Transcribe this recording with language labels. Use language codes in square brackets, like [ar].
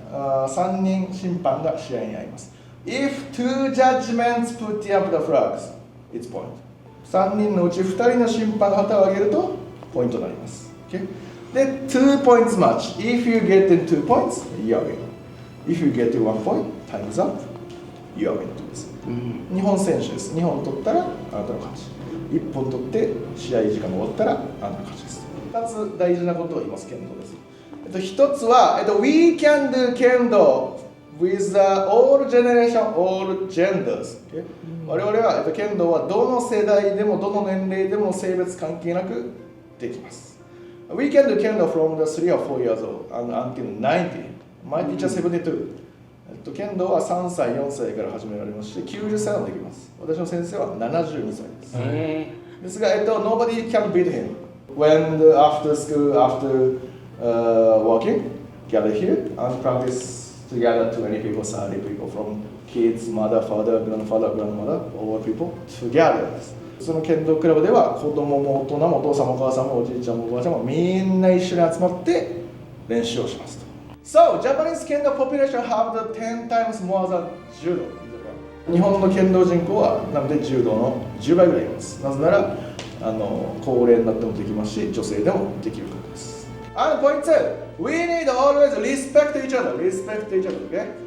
[ja] 3人審判が試合にあります。 [en] If two judgments put up the flags, it's point。 [ja] 3人のうち2人の審判が旗を上げるとポイントになります。 [en] Okay? [ja] で、 [en] 2 points match。 If you get in 2 points, you are win。 If you get in 1 point, time is up, you are win [ja] です。日本選手です。2本取ったらあなたの勝ち。1本取って試合時間が終わったらあなたの勝ちです。 2つ大事なことを言います、剣道です。 1つは、 [en] We can do kendo with all generation, all genders、okay? [ja] 我々は、剣道はどの世代でもどの年齢でも性別関係なくできます。 [en] We can do kendo from the 3 or 4 years old until 90. My teacher 72. [ja] 剣道は3歳、4歳から始められますし、90歳もできます。私の先生は72歳です。ですが、 [en] nobody can beat him. When after school, after working, gather here and practice together 20 people, 30 people from kids, mother, father, grandfather, grandmother, all people together [ja] です。その剣道クラブでは子供も大人もお父さんもお母さんもおじいちゃんもおばあちゃんもみんな一緒に集まって練習をしますと。 [en] So, Japanese kendo population have the 10 times more than judo。 [ja] 日本の剣道人口はなので柔道の10倍ぐらいいます。なぜなら高齢になってもできますし、女性でもできるからです。 [en] And point 2, we need always respect each other. Respect each other, okay?